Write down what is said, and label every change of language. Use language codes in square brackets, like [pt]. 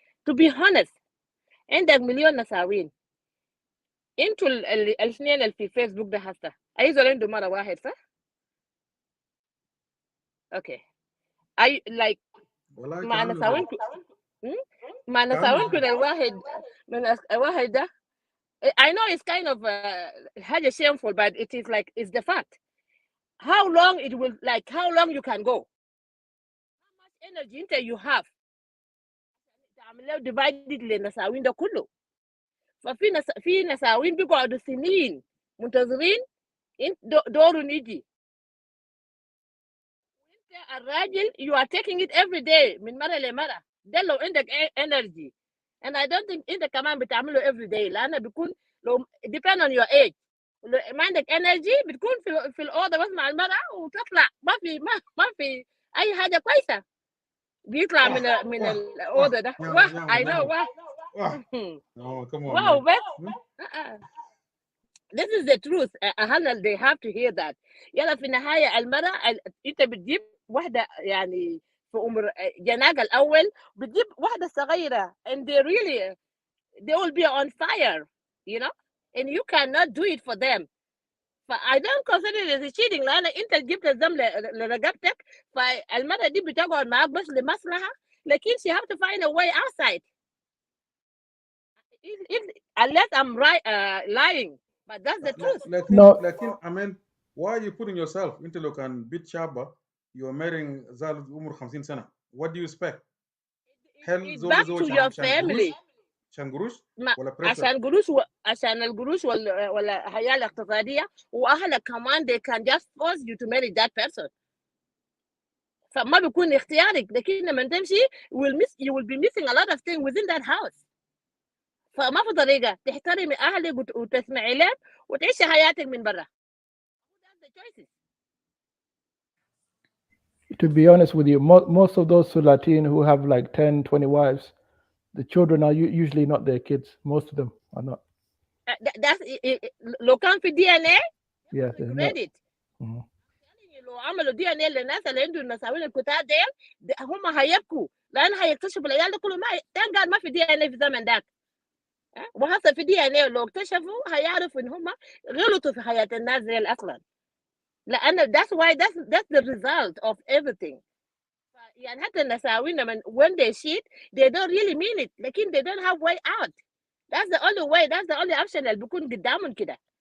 [en] to be honest [ar] عندك مليون نساوين، انتوا الاثنين اللي في فيسبوك ده هسه اي زول عنده مرة واحد صح؟ اوكي اي لايك مع نساوين مع نساوين كل الواحد من الواحد ده. [en] I know it's kind of حاجة shameful but it is like it's the fact. How long it will how long you can go, how much energy انت you have [ar] تعمل له [en] divided [ar] للنساوين ده كله. في نساوين بيقعدوا سنين منتظرين دورهم يجي، وانت الراجل [en] you are taking it every day [ar] من مرة لمرة. ده لو عندك [en] energy and I don't think [ar] انت كمان بتعمله [en] every day، [ar] لأنه بيكون لو [en] depend on your age. [ar] ما عندك energy بتكون في الأوضة بس مع المرأة وتطلع ما في أي حاجة كويسة بيطلع من الأوضة ده. [en] I know [ar] واو بس [en] this is the truth. أهلا they have to hear that. [ar] يلا في النهاية المرأة أنت بتجيب واحدة يعني في عمر جناق الأول، بتجيب واحدة صغيرة [en] and they really they will be on fire, and you cannot do it for them. I don't consider it as cheating [ar] لأن أنت جبت الذنب لرقبتك فالمرة دي بتقعد معاك بس لمصلحة لكن [en] she have to find a way outside. Unless I'm lying, but that's the truth. لكن I mean, why are you putting yourself into [ar] لو كان بيت شابة [en] you're marrying [ar] زال عمره 50 سنة? [en] What do you expect? It's back to your family. [ar] عشان قروش ولا pressure؟ عشان قروش عشان القروش ولا الحياة الاقتصادية وأهلك كمان [en] they can just force you to marry that person. [ar] فما بيكون اختيارك لكن لما تمشي [en] you will be missing a lot of things within that house. [ar] فما في طريقة تحترمي أهلك وتسمعي لهم وتعيشي حياتك من برا. [en] That's the choices. To be honest with you, most of those Sulatin who have like 10, 20 wives, the children are usually not their kids. Most of them are not. That's [ar] لو كان في [en] DNA. Yeah, they're not. Credit. [ar] لو عملوا DNA للناس اللي عندهم المساوين الكتار ديل هم هيبكوا لأن هيكتشفوا العيال ده كله ما في DNA في الزمن ده. وهسه في DNA لو اكتشفوا هيعرفوا إن هم غلطوا في حياة الناس ديل أصلا. [en] لأن that's the result of everything. [ar] يعني حتى النساوين [en] when they cheat they don't really mean it لكن they don't have way out. That's the only way. That's the only option [ar] اللي بيكون قدامهم كده.